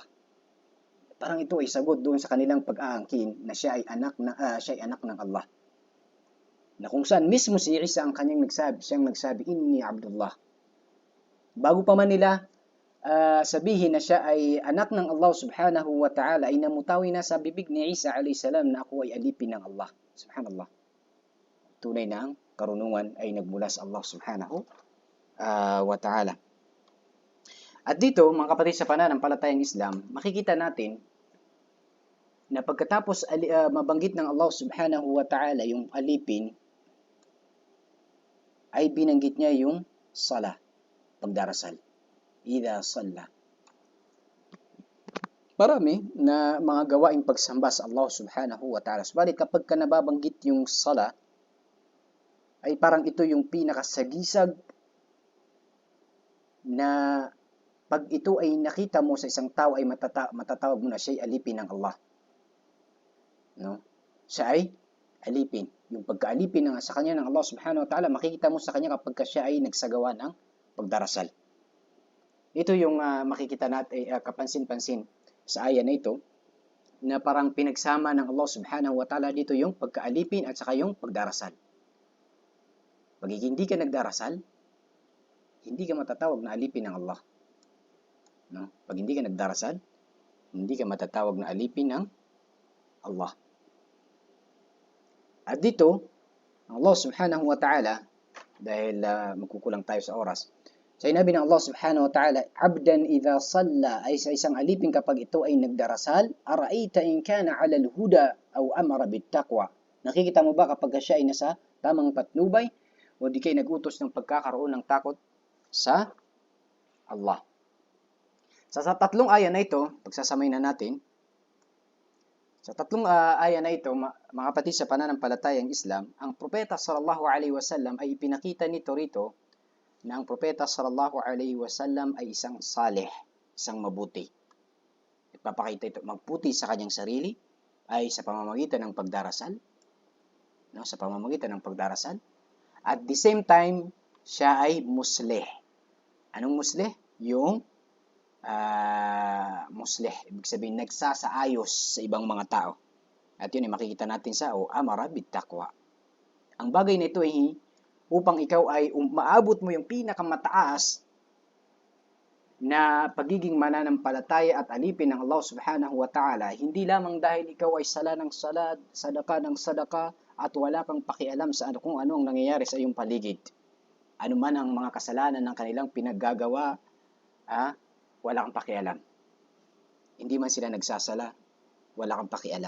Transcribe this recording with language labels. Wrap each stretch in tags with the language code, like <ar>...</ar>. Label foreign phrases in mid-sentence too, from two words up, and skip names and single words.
<tl>Parang ito ay sagot doon sa kanilang pag-aangkin na siya ay anak ng Allah. Na kung saan mismo si Isa ang siyang nagsabi,</tl> <ar>إني عبد الله.</ar> <tl>Bago pa man nila sabihin na siya ay anak ng Allah</tl> <ar>سبحانه وتعالى,</ar> <tl>ay namutawi na sa bibig ni Isa</tl> <ar>عليه السلام</ar> <tl>na ako ay alipin ng Allah. Subhanallah. Tunay na ang karunungan ay nagmula sa Allah</tl> <ar>سبحانه وتعالى.</ar> <tl>At dito, mga kapatid sa pananampalatayang Islam, makikita natin na pagkatapos mabanggit ng Allah</tl> <ar>سبحانه وتعالى</ar> <tl>yung alipin, ay binanggit niya yung sala, pagdarasal.</tl> <ar>إذا صلى.</ar> <tl>Marami na mga gawaing pagsamba sa Allah subhanahu wa ta'ala. Subalit kapag nababanggit yung sala, ay parang ito yung pinakasagisag na pag ito ay nakita mo sa isang tao ay matatawag mo na siya ay alipin ng Allah. No? Siya ay alipin. Yung pagkaalipin sa kanya ng Allah</tl> <ar>سبحانه وتعالى,</ar> <tl>makikita mo sa kanya kapag siya ay nagsagawa ng pagdarasal. Ito yung makikita natin, kapansin-pansin sa aya na ito, na parang pinagsama ng Allah</tl> <ar>سبحانه وتعالى</ar> <tl>dito yung pagkaalipin at saka yung pagdarasal. Pag hindi ka nagdarasal, hindi ka matatawag na alipin ng Allah. No? Pag hindi ka nagdarasal, hindi ka matatawag na alipin ng Allah. At dito,</tl> <ar>الله سبحانه وتعالى,</ar> <tl>dahil magkukulang tayo sa oras, sinabi ng Allah</tl> <ar>سبحانه وتعالى, عبدا إذا صلى,</ar> <tl>ay sa isang alipin kapag ito ay nagdarasal,</tl> <ar>أرأيت إن كان على الهدى أو أمر بالتقوى.</ar> <tl>Nakikita mo ba kapag siya ay nasa tamang patnubay o di kayo nagutos ng pagkakaroon ng takot sa Allah? Sa tatlong aya na ito, pagsasamay na natin, sa tatlong aya na ito, mga kapatid sa pananampalatayang Islam, ang propeta</tl> <ar>صلى الله عليه وسلم</ar> <tl>ay ipinakita nito rito na ang propeta</tl> <ar>صلى الله عليه وسلم</ar> <tl>ay isang salih, isang mabuti. Ipapakita ito, magputi sa kanyang sarili ay sa pamamagitan ng pagdarasal, no, sa pamamagitan ng pagdarasal.</tl> <en>At the same time,</en> <tl>siya ay muslih. Anong muslih? Yung muslih, ibig sabihin nagsasaayos sa ibang mga tao. At yun ay makikita natin sa</tl> <ar>أمر بالتقوى.</ar> <tl>Ang bagay na ito ay upang ikaw ay maabot mo yung pinakamataas na pagiging mananampalataya at alipin ng Allah</tl> <ar>سبحانه وتعالى,</ar> <tl>hindi lamang dahil ikaw ay sala ng salad, sadaka ng sadaka, at wala kang pakialam sa kung ano ang nangyayari sa iyong paligid. Ano man ang mga kasalanan ng kanilang pinaggagawa, wala kang pakialam. Hindi man sila nagsasala, wala kang pakialam.</tl>